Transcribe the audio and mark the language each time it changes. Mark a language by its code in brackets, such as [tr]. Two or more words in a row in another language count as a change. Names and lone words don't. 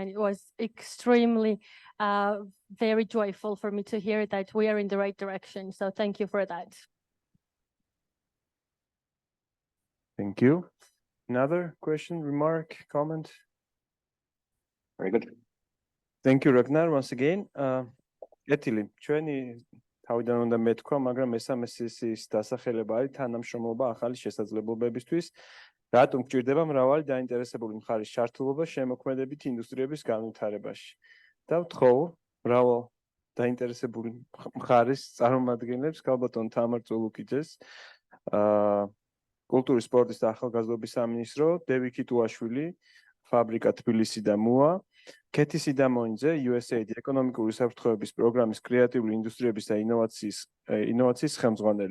[en] And it was extremely, very joyful for me to hear that we are in the right direction. So thank you for that. Thank you. Another question, remark, comment? Very good. Thank you, Ragnar, once again. [ka] Ეთილი, ჩვენი თავიდან უნდა მეთქვა, მაგრამ მესამე სესიის დასახელება არის თანამშრომლობა ახალი შესაძლებლობებისთვის, რატომ გჭირდება მრავალი დაინტერესებული მხარის ჩართულობა შემოქმედებით ინდუსტრიების განვითარებაში. და ვთხოვ მრავალ დაინტერესებული მხარის წარმომადგენლებს, ქალბატონ თამარ წულუკიძეს, კულტურის, სპორტის და ახალგაზრდობის სამინისტრო, დევიკი ტუაშვილი, ფაბრიკა თბილისი და მუა, ქეთი სიდამონიძე, USAID ეკონომიკური საფრთხეების პროგრამის კრეატიული ინდუსტრიების და ინოვაციის ხელმძღვანელი.